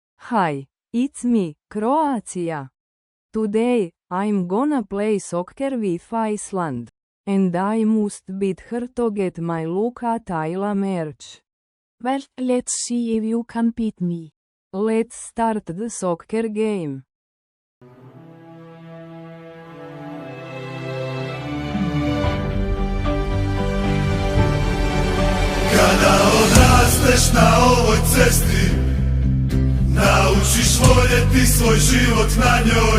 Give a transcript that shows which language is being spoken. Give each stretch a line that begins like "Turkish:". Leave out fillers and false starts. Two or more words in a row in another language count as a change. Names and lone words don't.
English: Hi, it's me, Croatia. Today, I'm gonna play soccer with Iceland. And I must beat her to get my Luka Tila merch. Well, let's see if you can beat me. Let's start the soccer game.
Croatian: Kada odrasteš na ovoj cesti, naučiš voljeti svoj život na njoj.